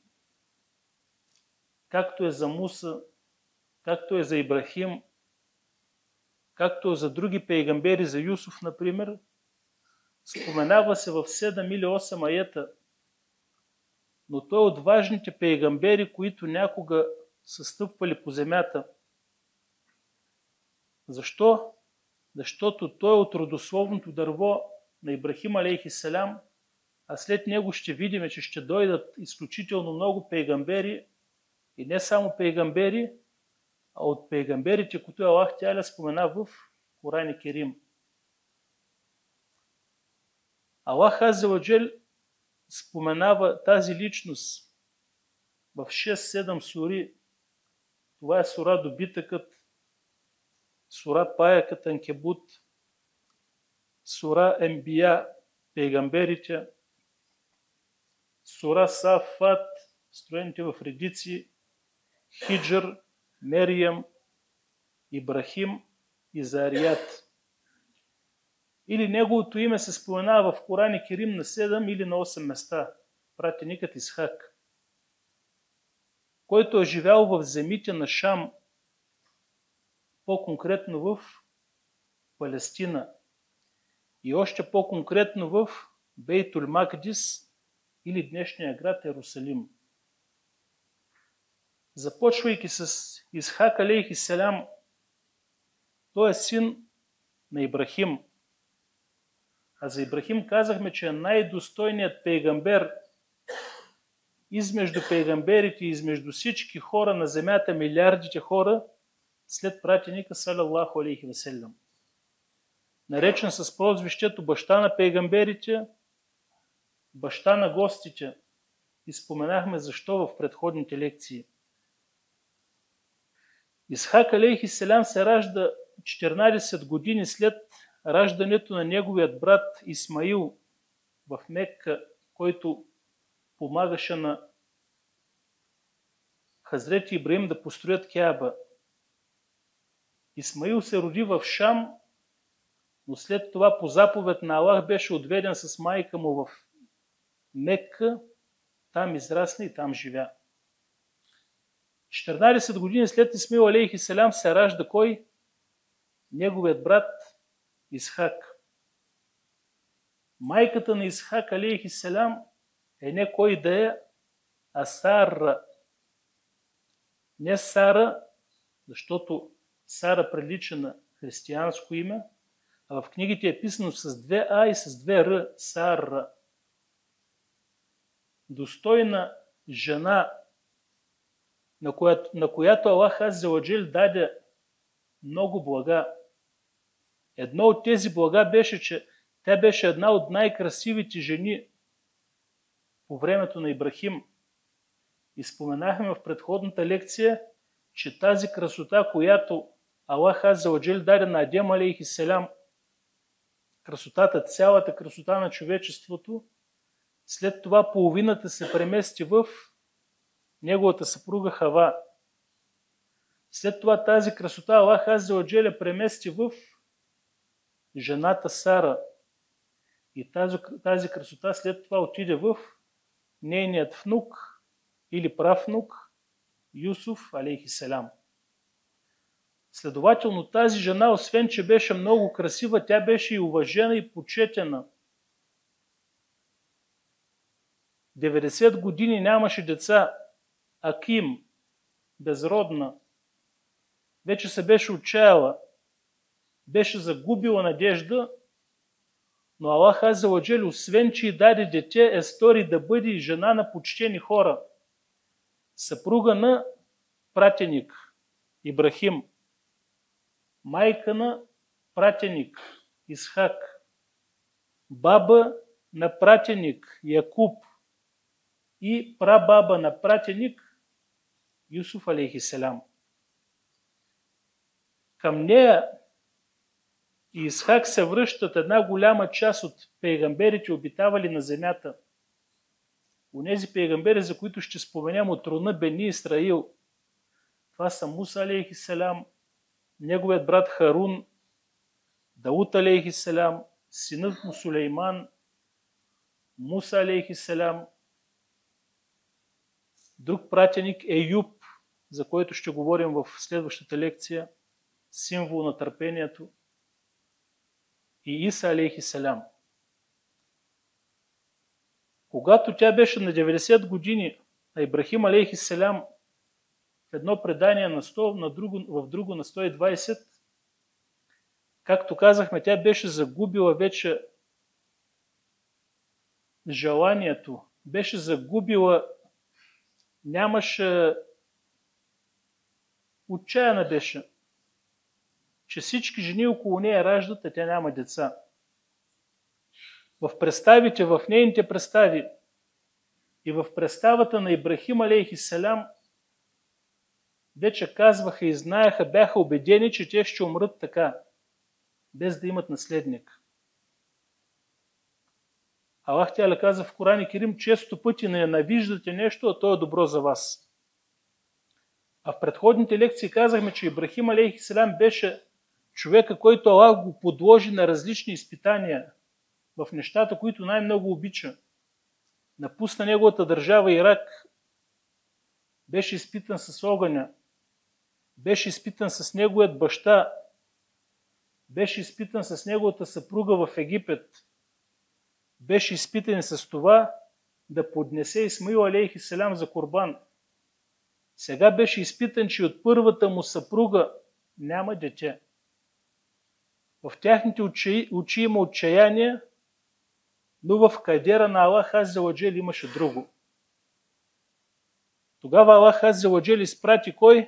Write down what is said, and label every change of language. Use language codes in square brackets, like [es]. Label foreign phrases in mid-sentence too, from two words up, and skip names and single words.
[bg] Както е за Муса, както е за Ибрахим, както е за други пейгамбери, за Юсуф, например, споменава се в 7 или 8 аета, но той е от важните пейгамбери, които някога са стъпвали по земята. Защо? Защото той е от родословното дърво на Ибрахим [ar] عليه السلام, [bg] а след него ще видим, че ще дойдат изключително много пейгамбери, и не само пейгамбери, а от пейгамберите, които [ar] الله تعالى [bg] спомена в Коран Керим. [ar] الله عز وجل [bg] споменава тази личност в 6-7 сури. Това е сура Добитъкът, сура Паякът Анкебут, сура Ембия, пейгамберите, сура Сафат, строените в редици, Хиджр, Мериям, Ибрахим и Зарият. Или неговото име се споменава в Коран Керим на 7 или на 8 места. Пратеникът Исхак, който е живял в земите на Шам, по-конкретно в Палестина и още по-конкретно в Бейтул Макдис или днешния град Иерусалим. Започвайки с Исхак [ar] عليه السلام, [bg] Той е син на Ибрахим. А за Ибрахим казахме, че е най-достойният пейгамбер измежду пейгамберите и измежду всички хора на земята, милиардите хора, след пратеника [ar] صلى الله عليه وسلم. [bg] Наречен с прозвището баща на пейгамберите, баща на гостите. И споменахме защо в предходните лекции. Исхак [ar] عليه السلام [bg] се ражда 14 години след раждането на неговият брат Исмаил в Мекка, който помагаше на Хазрети Ибраим да построят Кяба. Исмаил се роди в Шам, но след това по заповед на Аллах беше отведен с майка му в Мекка, там израсна и там живя. 14 години след Исмаил [ar] عليه السلام [bg] се ражда кой? Неговият брат Исхак. Майката на Исхак [ar] عليه السلام [bg] е не кой да е, а Сара. Не Сара, защото Сара прилича на християнско име, а в книгите е писано с 2 А и с 2 Р. Сара. Достойна жена, на която [ar] الله عز وجل [bg] даде много блага. Едно от тези блага беше, че тя беше една от най-красивите жени по времето на Ибрахим. И споменахме в предходната лекция, че тази красота, която [ar] الله عز وجل [bg] даде на Адем [ar] عليه السلام, [bg] красотата, цялата красота на човечеството, след това половината се премести в неговата съпруга Хава. След това тази красота [ar] الله عز وجل [bg] премести в жената Сара. И тази красота след това отиде в нейният внук или правнук Юсуф [ar] عليه السلام. [bg] Следователно тази жена, освен че беше много красива, тя беше и уважена и почетена. 90 години нямаше деца. Аким, безродна, вече се беше отчаяла, беше загубила надежда, но [ar] الله عز وجل, [bg] освен че й даде дете, е стори да бъде и жена на почтени хора. Съпруга на пратеник Ибрахим, майка на пратеник Исхак, баба на пратеник Якуб и прабаба на пратеник Юсуф [ar] عليه السلام. [bg] Към нея и Исхак се връщат една голяма част от пейгамберите, обитавали на земята. Онези пейгамбери, за които ще споменем от рода Бени Исраил. Това са Муса [ar] عليه السلام, [bg] неговият брат Харун, Дауд [ar] عليه السلام, [bg] синът му Сулейман, Муса [ar] عليه السلام, [bg] друг пратеник Еюб, за който ще говорим в следващата лекция, символ на търпението, и Иса [ar] عليه السلام. [bg] Когато тя беше на 90 години, а Ибрахим [ar] عليه السلام [bg] в едно предание на 100, в друго на 120, както казахме, тя беше загубила вече желанието, беше загубила, нямаше, отчаяна беше, че всички жени около нея раждат, а тя няма деца. В представите, в нейните представи и в представата на Ибрахим [ar] عليه السلام [bg] вече казваха и знаеха, бяха убедени, че те ще умрат така, без да имат наследник. [ar] الله تعالى [bg] каза в Коран Керим, често пъти ненавиждате нещо, а то е добро за вас. А в предходните лекции казахме, че Ибрахим [ar] عليه السلام [bg] беше човека, който Аллах го подложи на различни изпитания в нещата, които най-много обича. Напусна неговата държава Ирак, беше изпитан с огъня, беше изпитан с неговият баща, беше изпитан с неговата съпруга в Египет, беше изпитан с това да поднесе Исмаил [ar] عليه السلام [bg] за курбан. Сега беше изпитан, че от първата му съпруга няма дете. В тяхните очи има отчаяние, но в кадера на [ar] الله عز وجل [bg] имаше друго. Тогава [ar] الله عز وجل [bg] изпрати кой?